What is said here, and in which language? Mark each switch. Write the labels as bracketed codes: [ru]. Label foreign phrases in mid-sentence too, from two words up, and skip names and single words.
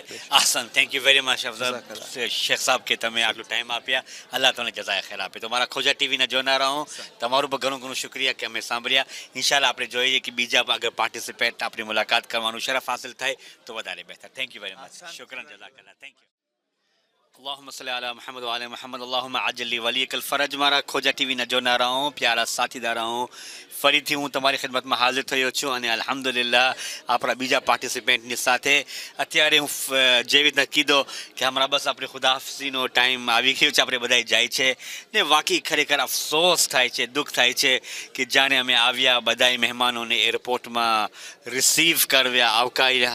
[gu] આસન, [en] thank you very much [gu] શેખ સાહેબ કે તમે આટલું ટાઈમ આપ્યા. અલ્લાહ તમને [ar] جزاء خير [gu] આપે. તો મારા ખોજા ટીવીના જોનારા હું તમારું પણ ઘણું ઘણું શુક્રિયા કે અમે સાંભળ્યા. ઇન્શાલ્લાહ આપણે જોઈએ કે બીજા અગર પાર્ટિસિપેટ આપણી મુલાકાત કરવાનું શરફ હાસિલ થાય તો વધારે બહેતર. [en] thank you very much. [ar] شكرا، جزاك الله. [en] thank you. [ar] اللهم صل على محمد وآل محمد اللهم عجل لوليك الفرج. [gu] મારા ખોજા ટીવીના જોનારાઓ, પ્યારા સાથીદારાઓ, ફરીથી હું તમારી ખિદમતમાં હાજર થયો છું અને અલ્હમ્દુલિલ્લાહ આપણા બીજા પાર્ટિસિપેન્ટની સાથે અત્યારે હું જેવી રીતના કીધો કે હમણાં બસ આપણે ખુદાહાફીનો ટાઈમ આવી ગયો છે, આપણે બધા જાય છે ને વાકઈ ખરેખર અફસોસ થાય છે, દુઃખ થાય છે કે જાણે અમે આવ્યા બધાય મહેમાનોને એરપોર્ટમાં રિસીવ કર્યા, આવકાર્યા.